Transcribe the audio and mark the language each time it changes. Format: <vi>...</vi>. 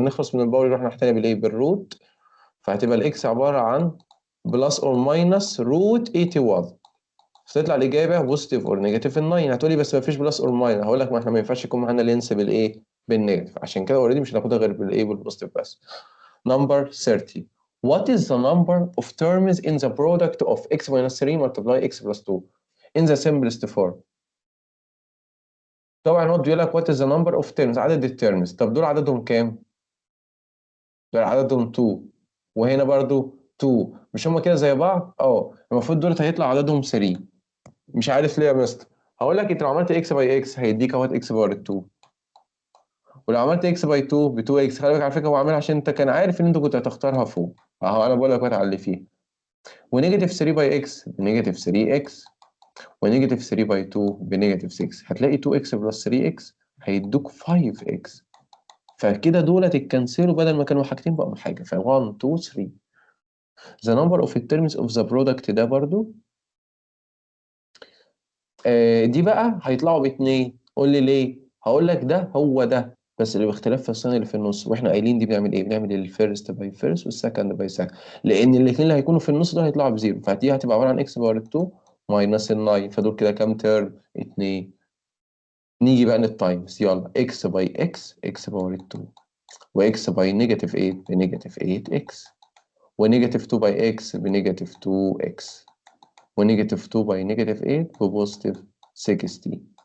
<ar>هنخلص من الباور يروح ناحية تانية بالايه؟ بالروت. فهتبقى الاكس عبارة عن بلس اور ماينس روت 81. فتطلع الإجابة بوزيتيف اور نيجاتيف ال 9. هتقولي بس ما فيش بلس اور ماينس، هقول لك ما احنا ما ينفعش يكون معانا لينس بالايه؟ بالنيجاتيف، عشان كده اوريدي مش هناخدها غير بالايه؟ بالبوزيتيف بس.</ar> <en>Number 30. What is the number of terms in the product of x minus 3 multiply x plus 2 in the simplest form؟</en> <ar>طبعا هو بيقول لك what is the number of terms، عدد الترمز. طب دول عددهم كام؟ دول عددهم 2، وهنا برضو 2. مش هما كده زي بعض؟ اه المفروض دول هيطلع عددهم 3. مش عارف ليه يا مستر. هقول لك انت لو عملت اكس باي اكس هيديك اهوت اكس باور 2، ولو عملت اكس باي 2 ب 2 اكس. خلي بالك على فكره هو عاملها عشان انت كان عارف ان انت كنت هتختارها فوق. اهو انا بقول لك على اللي فيه. ونيجاتيف 3 باي اكس بنيجاتيف 3 اكس، ونيجاتيف 3 باي 2 بنيجاتيف 6. هتلاقي 2 اكس بلس 3 اكس هيدوك 5 اكس. فكده دولت اتكنسلوا، بدل ما كانوا حاجتين بقوا حاجه. ف 1 2 3.</ar> <en>the number of terms of the product</en> <ar>ده برضو دي بقى هيطلعوا باتنين. قول لي ليه؟ هقول لك ده هو ده، بس اللي باختلاف في الثانية اللي في النص. واحنا قايلين دي بنعمل ايه؟ بنعمل الفيرست باي فيرست والسكند باي سكند، لان الاثنين اللي هيكونوا في النص دول هيطلعوا بزيرو. فدي هتبقى عباره عن اكس باور 2 ماينس ال 9. فدول كده كام تيرم؟ اتنين. نيجي بقى للتايمز. يلا اكس باي اكس اكس باور 2، واكس باي نيجاتيف 8 بنيجاتيف 8 اكس، ونيجاتيف 2 باي اكس بنيجاتيف 2 اكس، ونيجاتيف 2 باي نيجاتيف 8 ببوزيتيف 16.</ar>